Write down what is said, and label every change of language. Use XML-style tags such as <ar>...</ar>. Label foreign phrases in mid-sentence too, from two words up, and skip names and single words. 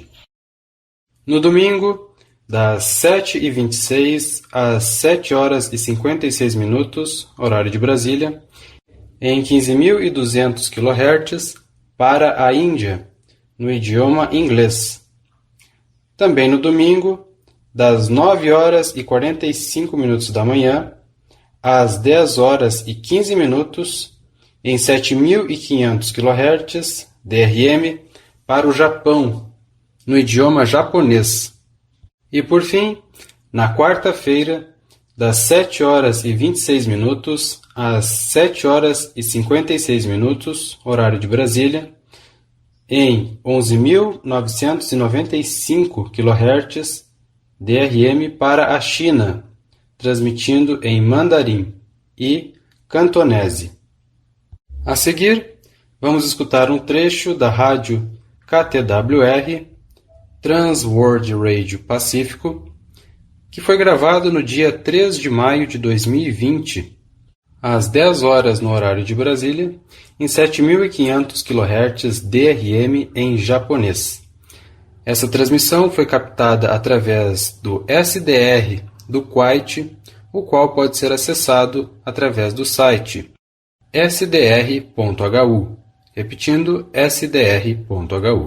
<pt>No domingo, das 7h26 às 7h56, horário de Brasília, em 15.200 kHz para a Índia, no idioma inglês. Também no domingo, das 9 horas e 45 minutos da manhã às 10 horas e 15 minutos em 7.500 kHz DRM para o Japão, no idioma japonês. E por fim, na quarta-feira, das 7 horas e 26 minutos às 7 horas e 56 minutos, horário de Brasília, em 11.995 kHz DRM para a China, transmitindo em mandarim e cantonese. A seguir, vamos escutar um trecho da rádio KTWR, Trans World Radio Pacífico, que foi gravado no dia 3 de maio de 2020, às 10 horas no horário de Brasília, em 7.500 kHz DRM em japonês. Essa transmissão foi captada através do SDR do Kuwait, o qual pode ser acessado através do site sdr.hu, repetindo, sdr.hu.</pt>